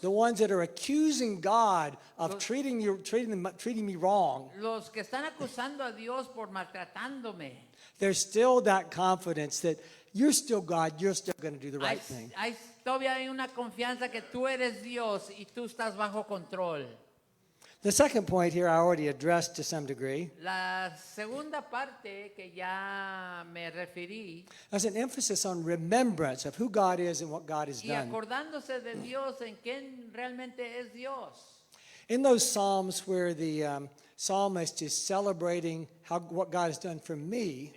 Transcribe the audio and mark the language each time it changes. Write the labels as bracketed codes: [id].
[en] the ones that are accusing God of treating me wrong, [es] los que están acusando a Dios por maltratándome, [en] there's still that confidence that you're still God, you're still going to do the right thing. [es] todavía hay una confianza que tú eres Dios y tú estás bajo control. [en] The second point here I already addressed to some degree. [es] La segunda parte que ya me referí, [en] There's an emphasis on remembrance of who God is and what God has [es] y [en] done. [es] acordándose de Dios en quién realmente es Dios. [en] In those psalms where the psalmist is celebrating what God has done for me,